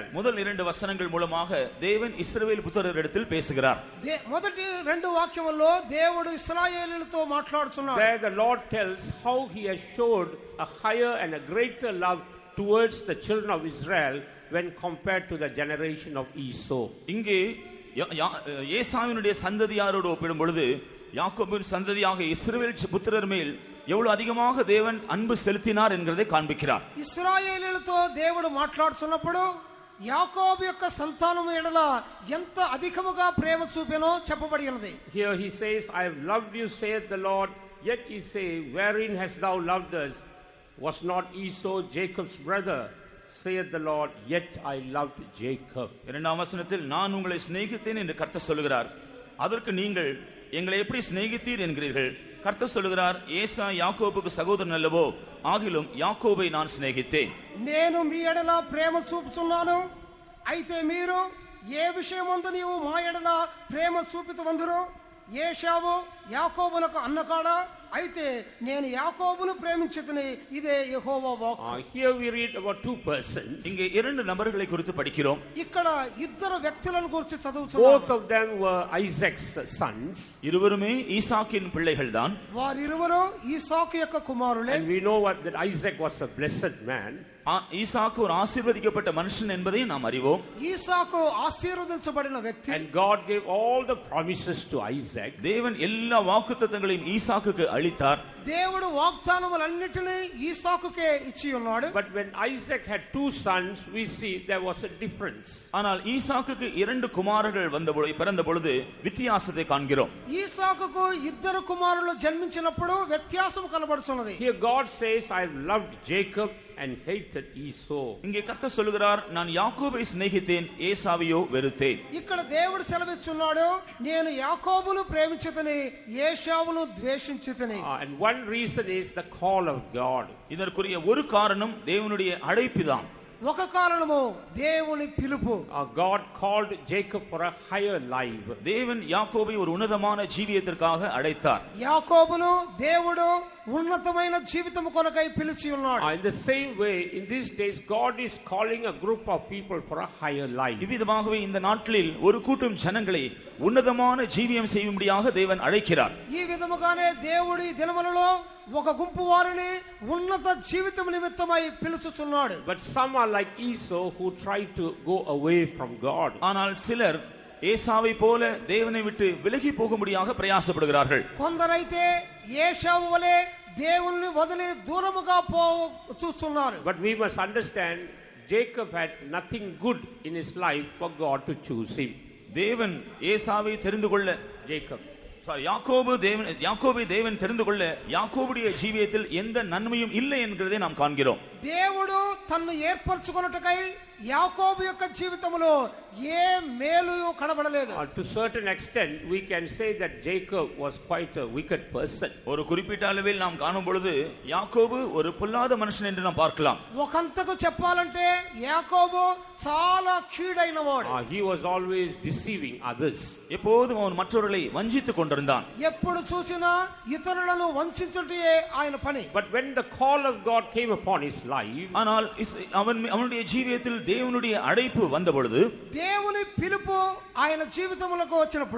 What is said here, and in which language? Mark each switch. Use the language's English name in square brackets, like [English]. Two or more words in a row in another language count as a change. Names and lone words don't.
[Tamil] முதல் 2 வசனங்கள் மூலமாக தேவன் இஸ்ரவேல் புத்திரரிடத்தில் பேசுகிறார். [Telugu] మొదటి 2 వాక్యముల్లో దేవుడు ఇశ్రాయేలీయులతో మాట్లాడుచున్నాడు. [English] There the Lord tells how he has showed a higher and a greater love towards the children of Israel when compared to the generation of Esau. [Tamil] இங்கே ஏசாவினுடைய சந்ததியாரோடு ஒப்பிடும் பொழுது யாக்கோபின் சந்ததியாக இஸ்ரவேல் புத்திரர் மேல் எவ்வளவு அதிகமாக தேவன் அன்பு செலுத்தினார் என்கிறதை காண்பிக்கிறார். [Telugu] ఇశ్రాయేలీయులతో దేవుడు మాట్లాడుతున్నప్పుడు యాకోబు యొక్క సంతానము ఎడల ఎంత అధికముగా ప్రేమ చూపెనో చెప్పబడి ఉన్నది. [English] Here he says, I have loved you, saith the Lord. Yet ye say, wherein hast thou loved us? Was not Esau Jacob's brother? Saith the Lord, yet I loved Jacob. [Tamil] இரண்டாம் வசனத்தில் நான் உங்களை சிநேகித்தேன் என்று கர்த்தர் சொல்கிறார். அதற்கு நீங்கள் எங்களை எப்படி சிநேகித்தீர் என்கிறீர்கள். கர்த்தர் சொல்கிறார், ஏசா யாக்கோபுக்கு சகோதரன் அல்லவோ, ஆகிலும் யாக்கோபை நான் சிநேகித்தேன். [Telugu] నేను మీ ఎడల ప్రేమ చూపుచున్నాను, అయితే మీరు ఏ విషయమందు నీవు మా ఎడల ప్రేమ చూపితువందురో, ఏశావు యాకోబునకు అన్నకాడా, అయితే నేను యాకోబును ప్రేమించితిని, ఇదే యెహోవా వాక్కు. [English] Here we read about two persons. [Tamil] இங்கே 2 நபர்களை குறித்து படிக்கிறோம். [Telugu] ఇక్కడ ఇద్దరు వ్యక్తులను గురించి చదువుతున్నాము. [English] Both of them were Isaac's sons. [Tamil] இருவருமே ஈசாக்கின் பிள்ளைகள்தான். [Telugu] వారిరువురు ఈసాకు యొక్క కుమారులే. [English] And we know that Isaac was a blessed man. [Tamil] ஈசாக்கு ஒரு ஆசீர்வதிக்கப்பட்ட மனுஷன் என்பதை நாம் அறிவோம். [Telugu] ఈసాకు ఆశీర్వదించబడిన వ్యక్తి. [English] And God gave all the promises to Isaac. [Tamil] தேவன் எல்லா வாக்குத்தத்தங்களையும் ஈசாக்குக்கு அளித்தார். [Telugu] దేవుడు వాగ్దానములన్నిటినీ ఈసాకుకే ఇచ్చి ఉన్నాడు. [English] But when Isaac had 2 sons, we see there was a difference. [Tamil] ஆனால் ஈசாக்குக்கு 2 குமாரர்கள் பிறந்த பொழுது வித்தியாசத்தை காண்கிறோம். [Telugu] ఈసాకుకు 2 కుమారులు జన్మించినప్పుడు వ్యత్యాసం కనబడుచున్నది. [English] Here God says, I have loved Jacob and hated Esau. [Tamil] இங்கே கர்த்தர் சொல்கிறார், நான் யாக்கோபை சிநேகித்தேன், ஏசாவையோ வெறுத்தேன். [Telugu] ఇక్కడ దేవుడు సెలవిస్తున్నాడు, నేను యాకోబును ప్రేమించితిని, ఏశావును ద్వేషించితిని. [English] And one reason is the call of God. [Tamil] இதற்குரிய ஒரு காரணம் தேவனுடைய அழைப்புதான். [Telugu] ఒక కారణము దేవుని పిలుపు. [English] God called Jacob for a higher life. [Tamil] தேவன் யாக்கோபை ஒரு உன்னதமான ஜீவியத்திற்காக அழைத்தார். [Telugu] యాకోబును దేవుడు ఉన్నతమైన జీవితము కొనకై పిలిచి ఉన్నాడు. [English] In the same way, in these days, God is calling a group of people for a higher life. [Tamil] இவ்விதமாகவே இந்த நாட்களில் ஒரு கூட்டம் ஜனங்களை ఉన్నதமான ஜீவியம் செய்யும்படியாக தேவன் அழைக்கிறார். [Telugu] ఈ విధముగానే దేవుడి దినములలో ఒక గుంపు వారిని ఉన్నత జీవితం నిమిత్తమై పిలుచుచున్నాడు. [English] But some are like Esau who try to go away from God. [Tamil] ஆனால் சிலர் ஏசாவை போல தேவனை விட்டு விலகி போகும்படியாக பிரயாசப்படுகிறார்கள். [Telugu] కొందరైతే ఏశావు వలె దేవుని వదిలి దూరముగా చూస్తున్నారు. [English] But we must understand Jacob had nothing good in his life for God to choose him. [Tamil] தேவன் ஏசாவை தெரிந்து கொள்ள யாக்கோபை தேவன் தெரிந்து கொள்ள யாக்கோபுடைய ஜீவியத்தில் எந்த நன்மையும் இல்லை என்கிறதை நாம் காண்கிறோம். [Telugu] దేవుడు తన్ను ఏర్పరచుకొనుటకై యాకోబు యొక్క జీవితంలో ఏ మేలు కనబడలేదు. [English] To certain extent we can say that Jacob was quite a wicked person. [Tamil] ஒரு குறிப்பிட்ட அளவில் நாம் காணும் பொழுது யாக்கோபு ஒரு பொல்லாத மனுஷன் என்று நாம் பார்க்கலாம். [Telugu] ఒకంతకు చెప్పాలంటే యాకోబు చాలా కీడైనవాడు. [English] He was always deceiving others. [Tamil] எப்போதும் அவன் மற்றவர்களை வஞ்சித்துக் கொண்டிருந்தான். [Telugu] ఎప్పుడు చూసినా ఇతరులను వంచించుటయే ఆయన పని. [English] But when the call of God came upon his life, [Tamil] ஆனால் அவனுடைய ஜீவியத்தில் தேவனுடைய அழைப்பு வந்த பொழுது, [Telugu] దేవుని పిలుపు ఆయన జీవితములకు వచ్చినప్పుడు,